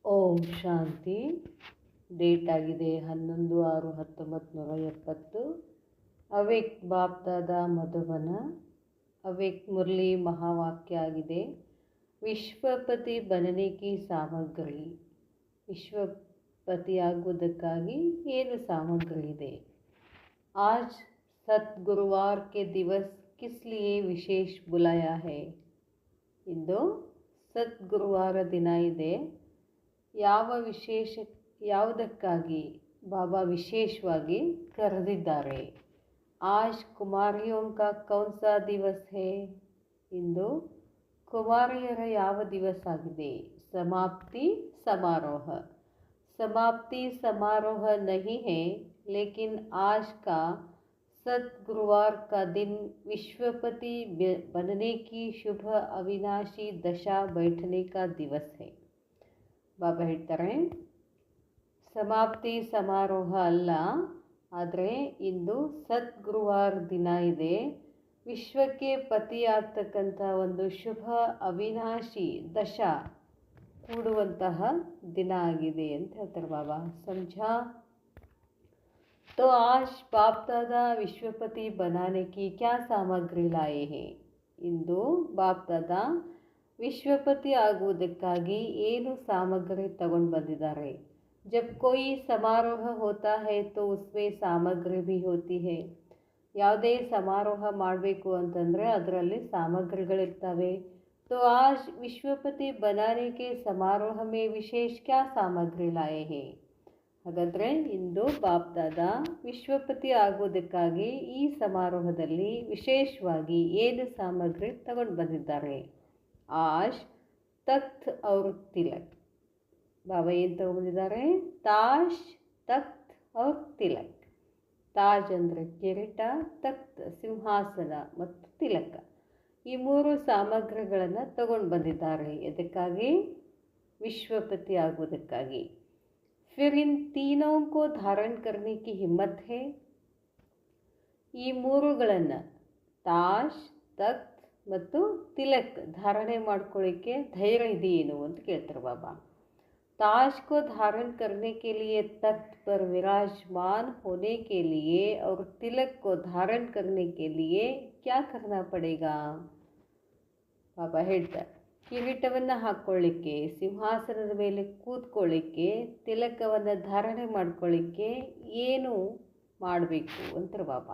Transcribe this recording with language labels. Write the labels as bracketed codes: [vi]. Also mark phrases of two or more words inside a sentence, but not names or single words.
[kn] ಓಂ ಶಾಂತಿ. ಡೇಟ್ ಆಗಿದೆ 11/6/1970. ಅವೇಕ್ ಬಾಪ್ದಾದ ಮಧುಬನ. ಅವೇಕ್ ಮುರಳಿ ಮಹಾವಾಕ್ಯ ಆಗಿದೆ, [hi] विश्वपति बनने की सामग्री. [kn] ವಿಶ್ವಪತಿ ಆಗುವುದಕ್ಕಾಗಿ ಏನು ಸಾಮಗ್ರಿ ಇದೆ? [hi] आज सतगुरुवार के दिवस किस लिए विशेष बुलाया है? [kn] ಇಂದು ಸದ್ಗುರುವಾರ ದಿನ ಇದೆ. ಯಾವುದಕ್ಕಾಗಿ ಬಾಬಾ ವಿಶೇಷವಾಗಿ ಕರೆದಿದ್ದಾರೆ? [hi] आज कुमारियों का कौन सा दिवस है? [kn] ಇಂದು ಕುಮಾರಿಯರ ಯಾವ ದಿವಸ ಆಗಿದೆ? ಸಮಾಪ್ತಿ ಸಮಾರೋಹ. [hi] समाप्ति समारोह नहीं है, लेकिन आज का सतगुरुवार का दिन विश्वपति बनने की शुभ अविनाशी दशा बैठने का दिवस है. [kn] ಬಾಬಾ ಹೇಳ್ತಾರೆ, ಸಮಾಪ್ತಿ ಸಮಾರೋಹ ಅಲ್ಲ, ಆದರೆ ಇಂದು ಸದ್ಗುರುವಾರ ದಿನ ಇದೆ. ವಿಶ್ವಕ್ಕೆ ಪತಿಯಾಗ್ತಕ್ಕಂಥ ಒಂದು ಶುಭ ಅವಿನಾಶಿ ದಶಾ ಕೂಡುವಂತಹ ದಿನ ಆಗಿದೆ ಅಂತ ಹೇಳ್ತಾರೆ ಬಾಬಾ. [hi] समझा? तो आज बाप दादा विश्वपति बनाने की क्या सामग्री लाए हैं? [kn] ಇಂದು ಬಾಪ್ ದಾದಾ ವಿಶ್ವಪತಿ ಆಗುವುದಕ್ಕಾಗಿ ಏನು ಸಾಮಗ್ರಿ ತಗೊಂಡು ಬಂದಿದ್ದಾರೆ? [hi] जब कोई समारोह होता है तो उसमें सामग्री भी होती है. [kn] ಯಾವುದೇ ಸಮಾರೋಹ ಮಾಡಬೇಕು ಅಂತಂದರೆ ಅದರಲ್ಲಿ ಸಾಮಗ್ರಿಗಳಿರ್ತವೆ. [hi] तो आज विश्वपति बनाने के समारोह में विशेष क्या सामग्री लाए हैं? [kn] ಹಾಗಾದರೆ ಇಂದು ಬಾಪ್ ದಾದಾ ವಿಶ್ವಪತಿ ಆಗುವುದಕ್ಕಾಗಿ ಈ ಸಮಾರೋಹದಲ್ಲಿ ವಿಶೇಷವಾಗಿ ಏನು ಸಾಮಗ್ರಿ ತಗೊಂಡು ಬಂದಿದ್ದಾರೆ? [hi] आज तख्त और तिलक. [kn] ಬಾಬಾ ಏನು ತಗೊಂಡಿದ್ದಾರೆ? [hi] ताज, तख्त और तिलक. [kn] ತಾಜ್ ಅಂದರೆ ಕಿರೀಟ, ತಖ್ತ್ ಸಿಂಹಾಸನ ಮತ್ತು ತಿಲಕ. ಈ ಮೂರು ಸಾಮಗ್ರಿಗಳನ್ನು ತಗೊಂಡು ಬಂದಿದ್ದಾರೆ. ಇದಕ್ಕಾಗಿ ವಿಶ್ವಪತಿ ಆಗುವುದಕ್ಕಾಗಿ. [hi] फिर इन तीनों को धारण करने की हिम्मत है? [kn] ಈ ಮೂರುಗಳನ್ನು ತಾಜ್, ತಖ್ತ್ ಮತ್ತು ತಿಲಕ್ ಧಾರಣೆ ಮಾಡ್ಕೊಳ್ಳಿಕ್ಕೆ ಧೈರ್ಯ ಇದೆಯೇನು ಅಂತ ಕೇಳ್ತಾರೆ ಬಾಬಾ. [hi] ताज को धारण करने के लिए, तख्त पर विराजमान होने के लिए और तिलक को धारण करने के लिए क्या करना पड़ेगा? [kn] ಬಾಬಾ ಹೇಳ್ತಾರೆ, ಕಿರೀಟವನ್ನು ಹಾಕ್ಕೊಳ್ಳಿಕ್ಕೆ, ಸಿಂಹಾಸನದ ಮೇಲೆ ಕೂತ್ಕೊಳ್ಳಿಕ್ಕೆ, ತಿಲಕವನ್ನು ಧಾರಣೆ ಮಾಡ್ಕೊಳ್ಳಿಕ್ಕೆ ಏನು ಮಾಡಬೇಕು ಅಂತಾರೆ ಬಾಬಾ.